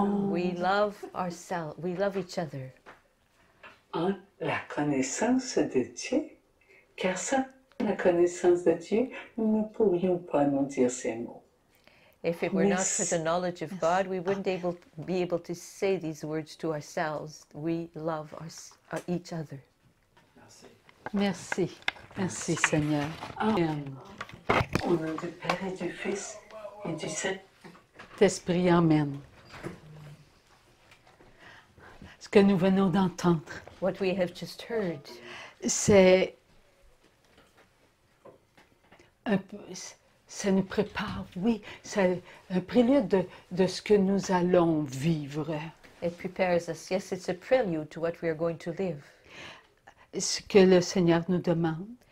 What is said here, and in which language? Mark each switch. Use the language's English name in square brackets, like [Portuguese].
[English] We love ourselves. We love each other. [French] en la connaissance de Dieu, car sans la connaissance de Dieu, nous ne pourrions pas nous dire ces mots. [English] If it were not for Yes. the knowledge of God, we wouldn't be able to say these words to ourselves. We love each other. [French] Merci. Merci. Merci, Seigneur. Amen. Au nom du Père et du Fils et du Saint-Esprit, Amen. Ce que nous venons d'entendre, [English] What we have just heard [French] c'est un peu, ça nous prépare, oui, c'est un prélude de ce que nous allons vivre. [English] it prepares us. Yes, it's a prelude to what we are going to live. [French] Ce que le Seigneur nous demande,